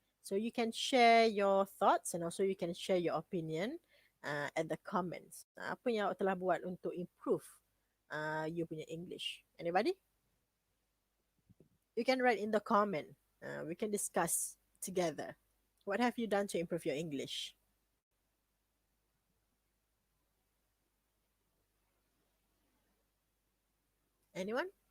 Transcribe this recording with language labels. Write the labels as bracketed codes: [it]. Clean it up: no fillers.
[en] So you can share your thoughts and also you can share your opinion at the comments. [ms] Apa yang awak telah buat untuk improve you punya English? [en] Anybody? You can write in the comment. We can discuss together. What have you done to improve your English? Anyone?